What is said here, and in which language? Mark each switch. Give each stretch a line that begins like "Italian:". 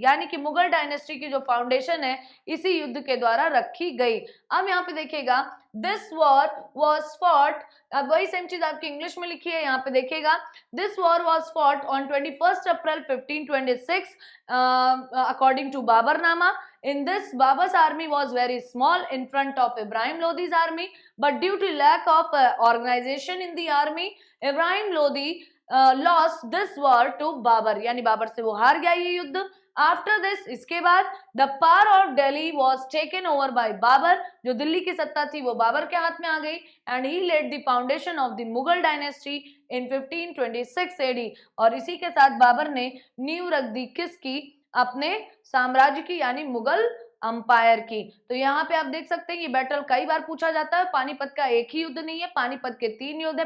Hindi: यानी कि मुगल डायनेस्टी की जो फाउंडेशन है इसी युद्ध के द्वारा रखी गई. अब यहाँ पे देखिएगा
English: This war was fought.
Hindi: अब वही सेम चीज आपकी इंग्लिश में लिखी है, यहाँ पे देखिएगा
English: This war was fought on 21 April 1526 according to Baburnama. In this, Babar's army was very small in front of Ibrahim Lodhi's army, but due to lack of organization in the army, Ibrahim Lodhi lost this war to Babar.
Hindi: यानी बाबर से वो हार गया ये युद्ध.
English: After this,
Hindi: इसके बाद
English: the power of Delhi was taken over by Babar.
Hindi: जो दिल्ली की सत्ता थी वो बाबर के हाथ में आ गई
English: and he laid the foundation of the Mughal dynasty in 1526 AD.
Hindi: और इसी के साथ बाबर ने नींव रख दी किसकी? अपने साम्राज्य की, यानी मुगल अंपायर की। तो यहाँ पे आप देख सकते हैं ये बैटल कई बार पूछा जाता है। पानीपत का एक ही युद्ध नहीं है, पानीपत के 3 युद्ध है।